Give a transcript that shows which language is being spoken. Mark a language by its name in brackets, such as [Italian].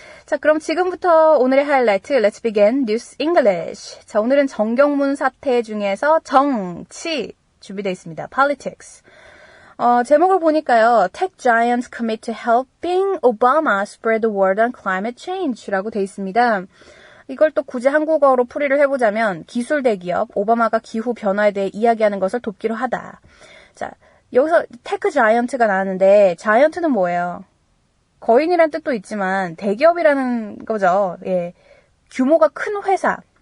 [Korean] 자, 그럼 지금부터 오늘의 하이라이트 [English] Let's begin News English. [Korean] 자, 오늘은 정경문 사태 중에서 정치 준비되어 있습니다. Politics. 제목을 보니까요. [English] Tech giants commit to helping Obama spread the word on climate change [Korean] 라고 돼 있습니다. 이걸 또 굳이 한국어로 풀이를 해보자면 기술 대기업 오바마가 기후 변화에 대해 이야기하는 것을 돕기로 하다. 자, 여기서 테크 자이언트가 나왔는데 자이언트는 뭐예요? 거인이란 뜻도 있지만 대기업이라는 거죠. 예, 규모가 큰 회사.